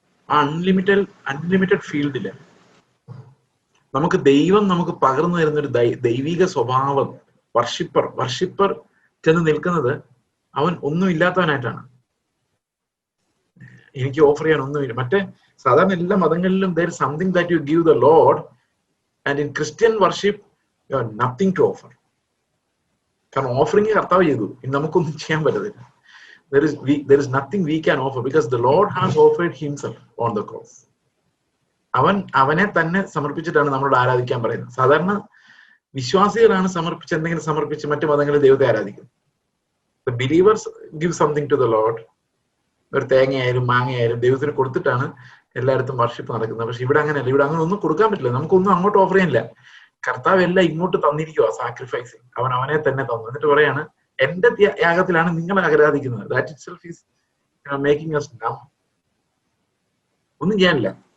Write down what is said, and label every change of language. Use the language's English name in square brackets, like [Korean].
[Malayalam] ആ അൺലിമിറ്റഡ് ഫീൽഡില് നമുക്ക് ദൈവം നമുക്ക് പകർന്നു തരുന്ന ഒരു ദൈവിക സ്വഭാവം. വർഷിപ്പർ ചെന്ന് നിൽക്കുന്നത് അവൻ ഒന്നും ഇല്ലാത്തവനായിട്ടാണ്. എനിക്ക് ഓഫർ ചെയ്യാൻ ഒന്നുമില്ല. മറ്റേ സാധാരണ എല്ലാ മതങ്ങളിലും [English] there is something that you give the Lord, and in Christian worship you have nothing to offer. [Malayalam] കാരണം ഓഫറിങ് കർത്താവ് ചെയ്തു, നമുക്കൊന്നും ചെയ്യാൻ പറ്റത്തില്ല. [English] there is nothing we can offer because the Lord has offered himself on the cross. [Malayalam] അവനെ തന്നെ സമർപ്പിച്ചിട്ടാണ് നമ്മളോട് ആരാധിക്കാൻ പറയുന്നത്. സാധാരണ വിശ്വാസികളാണ് എന്തെങ്കിലും സമർപ്പിച്ച് മറ്റു മതങ്ങളിൽ ദൈവത്തെ ആരാധിക്കുന്നത്. [English] The believers give something to the Lord. [Malayalam] ഒരു തേങ്ങയായാലും മാങ്ങയായാലും ദൈവത്തിന് കൊടുത്തിട്ടാണ് എല്ലായിടത്തും വർഷിപ്പ് നടക്കുന്നത്. പക്ഷെ ഇവിടെ അങ്ങനെയല്ല. ഇവിടെ അങ്ങനെ ഒന്നും കൊടുക്കാൻ പറ്റില്ല, നമുക്കൊന്നും അങ്ങോട്ട് ഓഫർ ചെയ്യാനില്ല. കർത്താവ് എല്ലാം ഇങ്ങോട്ട് തന്നിരിക്കുക, സാക്രിഫൈസിങ്. അവനെ തന്നെ തന്നു. എന്നിട്ട് പറയാണ്, എന്റെ യാഗത്തിലാണ് നിങ്ങൾ ആരാധിക്കുന്നത്. [English] That itself is making us numb. [Malayalam] ഒന്നും ചെയ്യാനില്ല.